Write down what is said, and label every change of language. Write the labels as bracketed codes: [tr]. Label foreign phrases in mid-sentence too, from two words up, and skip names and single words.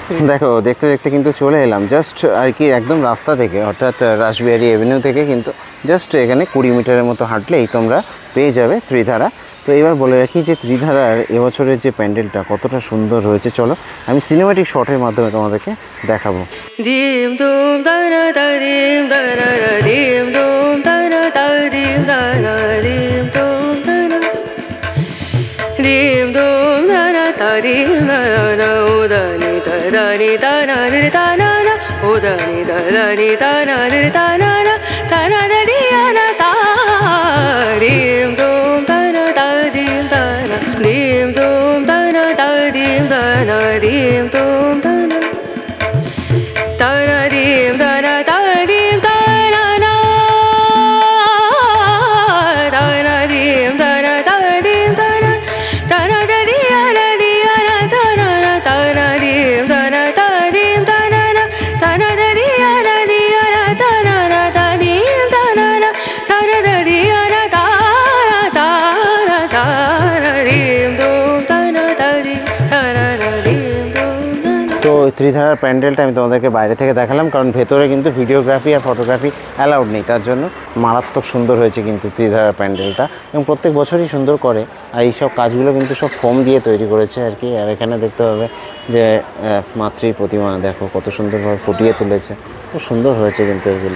[bn] দেখো, দেখতে দেখতে কিন্তু চলে এলাম জাস্ট আর কি একদম রাস্তা থেকে, অর্থাৎ রাসবিহারী এভিনিউ থেকে কিন্তু জাস্ট এখানে 20 মিটারের মতো হাঁটলেই তোমরা পেয়ে যাবে ত্রিধারা। তো এবার বলে রাখি যে ত্রিধারার এবছরের যে প্যান্ডেলটা কতটা সুন্দর হয়েছে, চলো আমি [en] cinematic shot [bn] মাধ্যমে তোমাদেরকে দেখাবো। দিম দুম দানা দিম দানা দিম দুম দানা দিম দানা দিম দুম দানা দিম দুম দানা দিম দানা উদানি দানি দানা দির দানা উদানি দানি দানা দির দানা দানা দিয়ানা তা দিম দুম দানা দিম দানা দিম দুম দানা দিম দানা দিম দুম দানা taradim dana taradim dana na taradim dana taradim dana dana dana dana dana taradim dana taradim dana na dana dana dana dana tadim dana na dana dana dana taradim dum dana tadim taradim dum dana। তো ত্রিধারার প্যান্ডেলটা আমি তোমাদেরকে বাইরে থেকে দেখালাম, কারণ ভেতরে কিন্তু ভিডিওগ্রাফি আর [en] photography allowed [bn] নেই, তার জন্য মারাত্মক সুন্দর হয়েছে কিন্তু ত্রিধারার প্যান্ডেলটা, এবং প্রত্যেক বছরই সুন্দর করে। আর এইসব কাজগুলো কিন্তু সব ফোম দিয়ে তৈরি করেছে আর কি। আর এখানে দেখতে হবে যে মাতৃ প্রতিমা, দেখো কত সুন্দরভাবে ফুটিয়ে তুলেছে, খুব সুন্দর হয়েছে কিন্তু এগুলো।